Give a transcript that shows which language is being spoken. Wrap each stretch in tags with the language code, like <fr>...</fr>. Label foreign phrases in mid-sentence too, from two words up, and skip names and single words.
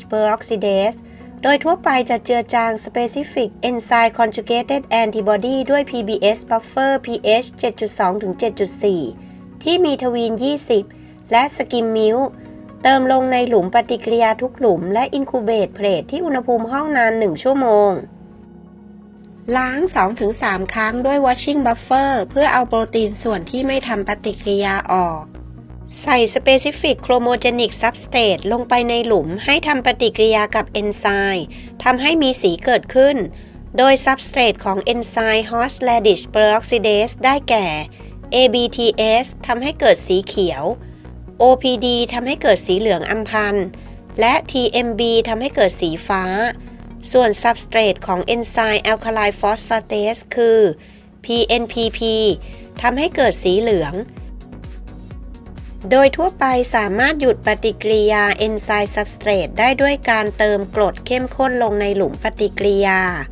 <th>Peroxidase โดยทั่วไปจะเจือจาง</th> <en>Specific Enzyme Conjugated Antibody</en> <th>ด้วย</th> <en>PBS Buffer</en> <th>pH 7.2-7.4 ที่มีทวีน 20 และ</th> <en>Skim Milk</en> <th>เติมลงในหลุมปฏิกิริยาทุกหลุมและอินคูเบตเพลทที่อุณหภูมิห้องนาน 1 ชั่วโมงล้าง 2-3 ครั้ง ด้วย</th> <en>washing buffer</en> <th>เพื่อเอาโปรตีนส่วนที่ไม่ทำปฏิกิริยาออก ใส่</th> <en>specific chromogenic substrate</en> <th>ลงไปในหลุมให้ทำป ฏิกิริยากับเอนไซม์ทำให้มีสีเกิดขึ้น โดย substrate ของเอนไซม์</th> <en>horseradish peroxidase</en> <th>ได้ แก่ ABTS ทำให้เกิดสีเขียว OPD ทำให้เกิดสีเหลืองอัมพันธ์และ TMB ทำให้เกิดสีฟ้าส่วน substrate ของเอนไซม์</th> <en>alkaline phosphatase</en> <th>คือ PNPP ทำให้เกิดสีเหลืองโดยทั่วไปสามารถหยุดปฏิกิริยาเอนไซม์ substrate ได้ด้วยการเติมกรดเข้มข้นลงในหลุมปฏิกิริยา</th>